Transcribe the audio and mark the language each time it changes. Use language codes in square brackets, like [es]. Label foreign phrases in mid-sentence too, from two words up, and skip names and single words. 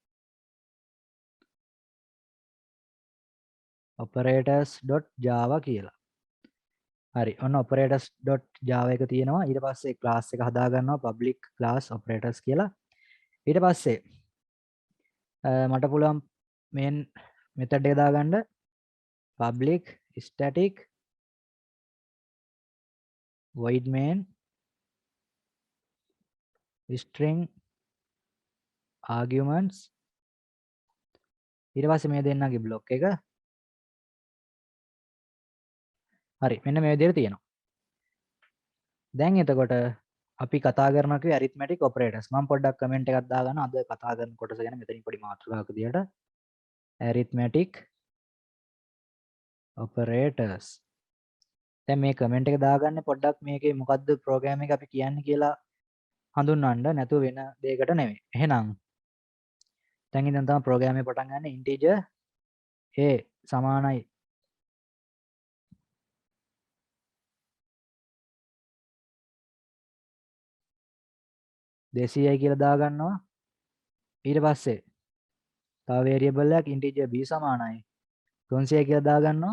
[si] operators.java කියලා. හරි. ඔන්න operators.java එක තියෙනවා. ඊට පස්සේ class එක හදා ගන්නවා [en] public class operators [si] කියලා. ඊට පස්සේ මට පුළුවන් [en] main method [si] එක දාගන්න [en] public static void main string arguments [si] ඊට පස්සේ මේ දෙන්නගේ block එක හරි මෙන්න මේ විදිහට තියෙනවා. දැන් එතකොට අපි කතා කරනවා කිව්වේ [en] arithmetic operators. [si] මම පොඩ්ඩක් කමෙන්ට් එකක් දාගන්න අද කතා කරන කොටස ගැන මෙතනින් පොඩි මාතෘකාවක් විදිහට [en] arithmetic operators. [si] දැන් මේ කමෙන්ට් එක දාගන්නේ පොඩ්ඩක් මේකේ මොකද්ද ප්‍රෝග්‍රෑම් එක අපි කියන්නේ කියලා හඳුන්වන්න නැතුව වෙන දෙයකට නෙවෙයි. එහෙනම් දැන් ඉඳන් තමයි ප්‍රෝග්‍රෑම් එක පටන් ගන්න [en] integer a [si] සමානයි 200යි කියලා දාගන්නවා. ඊට පස්සේ තව variable එකක් [en] integer b [si] සමානයි 300 කියලා දාගන්නවා.